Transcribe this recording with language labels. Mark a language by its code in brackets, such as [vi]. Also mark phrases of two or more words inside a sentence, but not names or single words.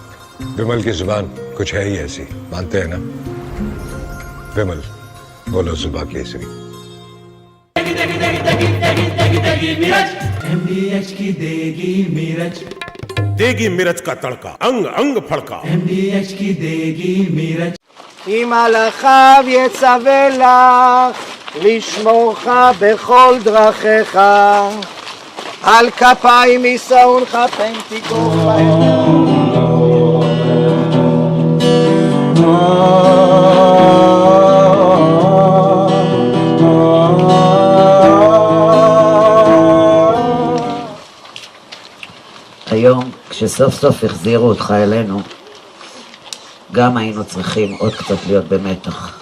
[hi] विमल की जुबान कुछ है ही ऐसी, मानते हैं ना? विमल बोलो जुबान केसरी। MDH की देगी मिर्च, देगी मिर्च का तड़का, अंग अंग फड़का। MDH की देगी मिर्च। [he] אם מלאכיו יצווה לך לשמורך בכל דרכיך, על כפיים יישאונך פן תיקוך בהם. היום, כשסוף סוף החזירו אותך אלינו, גם היינו צריכים עוד קצת להיות במתח.